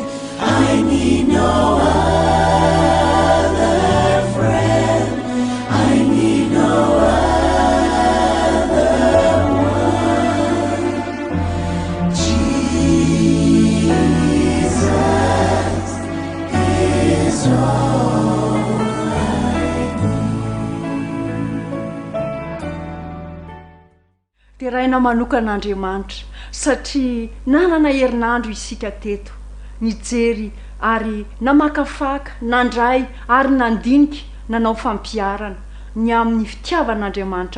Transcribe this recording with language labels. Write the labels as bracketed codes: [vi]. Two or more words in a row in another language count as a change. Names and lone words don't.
[en] I need no other friend. I need no other one. Jesus is all I [mg] dia raina manokan'andriamanitra satria nanana herinandro isika teto nijery ary namakafaka nandray ary nandinika nanao fampiarana ny amin'ny fitiavan'andriamanitra